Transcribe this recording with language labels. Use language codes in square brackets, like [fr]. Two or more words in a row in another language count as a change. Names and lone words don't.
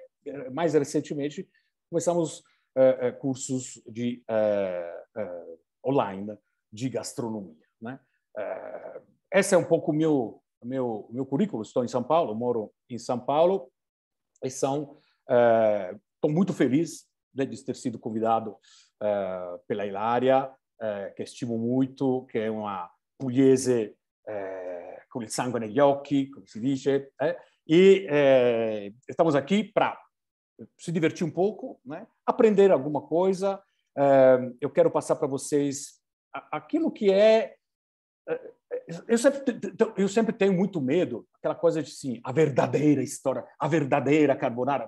[pt] E, mais recentemente começamos cursos de online de gastronomia, né? Esse é um pouco o meu currículo. Estou em São Paulo, moro em São Paulo e estou muito feliz de ter sido convidado pela Ilaria, [it] che stimo molto, che è una pugliese con il sangue negli occhi, come si dice, [pt] e estamos aqui para se divertir um pouco, né? Aprender alguma coisa. Eu quero passar para vocês aquilo que é. Eu sempre tenho muito medo, aquela coisa de assim, a verdadeira história, a verdadeira carbonara.